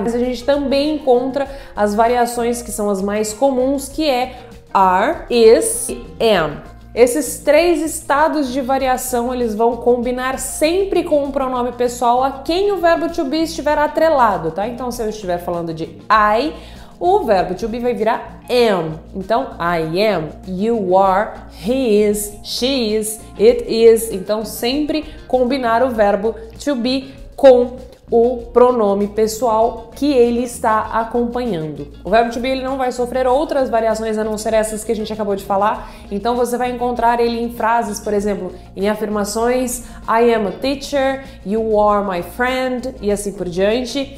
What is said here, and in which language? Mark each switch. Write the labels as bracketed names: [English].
[Portuguese] Mas a gente também encontra as variações que são as mais comuns, que é are, is e am. Esses três estados de variação, eles vão combinar sempre com um pronome pessoal a quem o verbo to be estiver atrelado, tá? Então, se eu estiver falando de I, o verbo to be vai virar am. [English] Então, I am, you are, he is, she is, it is. [Portuguese] Então, sempre combinar o verbo to be com o pronome pessoal que ele está acompanhando. O verbo to be ele não vai sofrer outras variações a não ser essas que a gente acabou de falar, então você vai encontrar ele em frases, por exemplo, em afirmações, [English] I am a teacher, you are my friend [Portuguese] e assim por diante.